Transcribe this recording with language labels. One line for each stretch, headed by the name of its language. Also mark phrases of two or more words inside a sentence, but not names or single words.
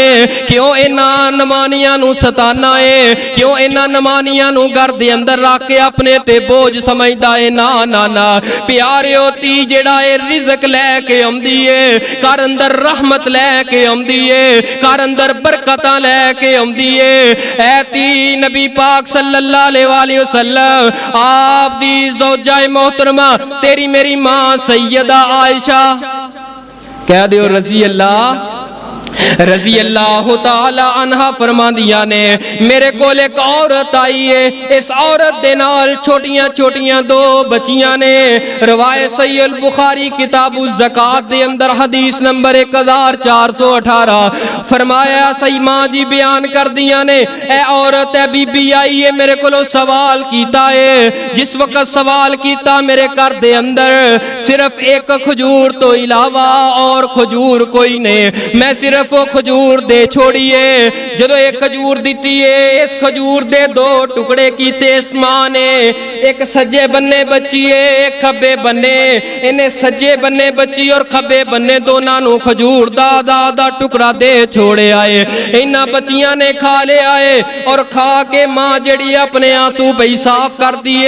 Punjabi: کیوں انہاں نمانیاں نوں ستانا ہے، کیوں انہاں نمانیاں نوں گھر دے اندر رکھ کے اپنے تے بوجھ سمجھدا ہے? نہ نہ نہ پیاریو دھی جیہڑا ہے رزق لیکے آؤندی ہے، گھر اندر رحمت لیکے آؤندی ہے، گھر اندر برکتاں لیکے آؤندی ہے. اے دھی نبی پاک
Arabic: صلى الله عليه وسلم
Punjabi: آپ دی زوجہ محترمہ تیری میری ماں سیدہ عائشہ کہہ دیو
Arabic: رضي الله تعالى عنها
Punjabi: فرماندیاں نے میرے کول ایک عورت آئی ہے، اس عورت دے نال چھوٹیاں چھوٹیاں 2 بچیاں نے. روایت صحیح ال بخاری کتاب زکات دے اندر حدیث نمبر 1418 فرمایا صحیح ماں جی بیان کر دیاں نے اے عورت ہے بی بی آئی ہے میرے کولوں سوال کیتا ہے. جس وقت سوال کیتا میرے گھر دے اندر صرف ایک کھجور تو علاوہ اور کھجور کوئی نہیں، میں صرف وہ کھجور دے چھوڑیئے. جدوں ایک کھجور دی ہے، اس کھجور دے 2 ٹکڑے کیتے اس ماں نے، ایک سجے بنے بچی ہے ایک کھبے بنے، انہیں سجے بنے بچی اور کھبے بنے دونوں نوں کھجور دا ٹکڑا دے چھوڑے آئے. انہاں بچیاں نے کھا لے آئے اور کھا کے ماں جڑی اپنے آنسو پئی صاف کر دیے.